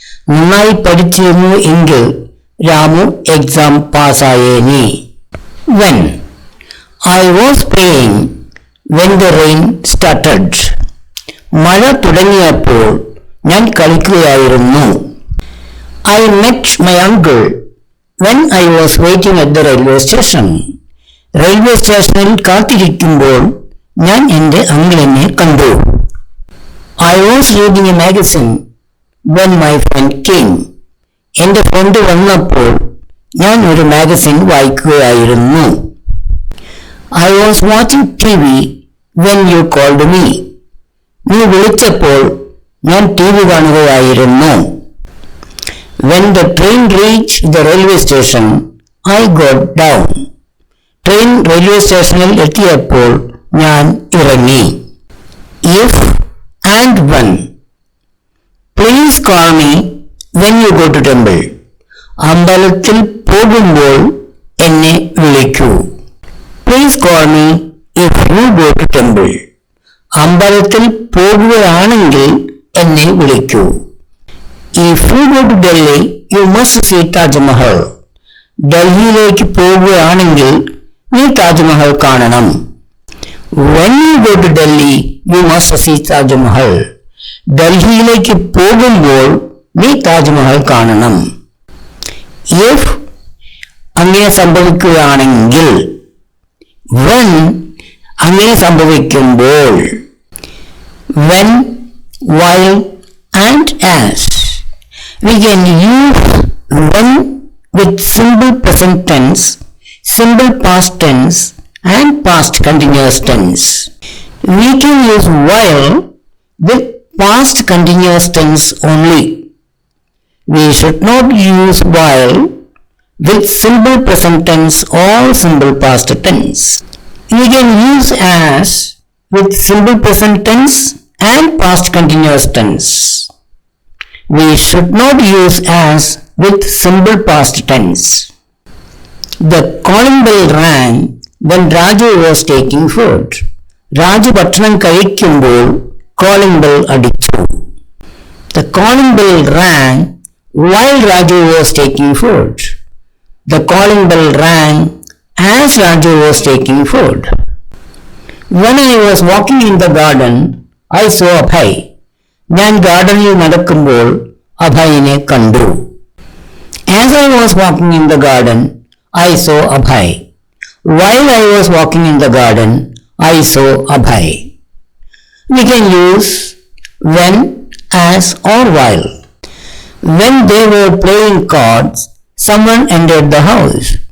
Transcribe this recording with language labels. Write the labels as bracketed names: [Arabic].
[Malayalam] നന്നായി പഠിച്ചിരുന്നു എങ്കിൽ Ramu exam പാസ്സായേനെ. [English] When I was playing when the rain started. [Malayalam] മഴ തുടങ്ങിയപ്പോൾ ഞാൻ കളിക്കുകയായിരുന്നു. [English] I met my uncle when I was waiting at the railway station. [Malayalam] Railway സ്റ്റേഷനിൽ കാത്തിരിക്കുമ്പോൾ ഞാൻ എൻ്റെ അങ്കിളിനെ കണ്ടു. [English] I was reading a magazine when my friend came. [Malayalam] എൻ്റെ front വന്നപ്പോൾ ഞാൻ ഒരു magazine വായിക്കുകയായിരുന്നു. [English] I was watching TV when you called me. [Malayalam] നീ വിളിച്ചപ്പോൾ ഞാൻ TV കാണുകയായിരുന്നു. [English] When the train reached the railway station, I got down. [Malayalam] Train railway സ്റ്റേഷനിൽ എത്തിയപ്പോൾ ഞാൻ ഇറങ്ങി. [English] If and when. Please call me when you go to temple. [Malayalam] അമ്പലത്തിൽ പോകുമ്പോൾ എന്നെ വിളിക്കൂ. [English] Please call me if you go to temple. [Malayalam] അമ്പലത്തിൽ പോകുകയാണെങ്കിൽ എന്നെ വിളിക്കൂ. [English] If you go to Delhi, you must see Taj Mahal. [Malayalam] ഡൽഹിയിലേക്ക് പോകുകയാണെങ്കിൽ നീ താജ്മഹൽ കാണണം. [English] When you go to Delhi, you must see Taj Mahal. [Malayalam] ഡൽഹിയിലേക്ക് പോകുമ്പോൾ നീ താജ്മഹൽ കാണണം. If അങ്ങനെ സംഭവിക്കുകയാണെങ്കിൽ. When അങ്ങനെ സംഭവിക്കുമ്പോൾ. [English] When, while and as. We can use when with simple present tense, simple past tense and past continuous tense. We can use while with past continuous tense only. We should not use while with simple present tense or simple past tense. We can use as with simple present tense and past continuous tense. We should not use as with simple past tense. The calling bell rang when Raju was taking food. [Malayalam] Raju ഭക്ഷണം കഴിക്കുമ്പോൾ calling bell അടിച്ചു. [English] The calling bell rang while Raju was taking food. The calling bell rang as Raju was taking food. When I was walking in the garden, I saw Abhay. [Malayalam] ഞാൻ ഗാർഡനിൽ നടക്കുമ്പോൾ അഭയിനെ കണ്ടു. [English] As I was walking in the garden, I saw Abhay. While I was walking in the garden, I saw Abhay. We can use when, as or while. When they were playing cards, someone entered the house.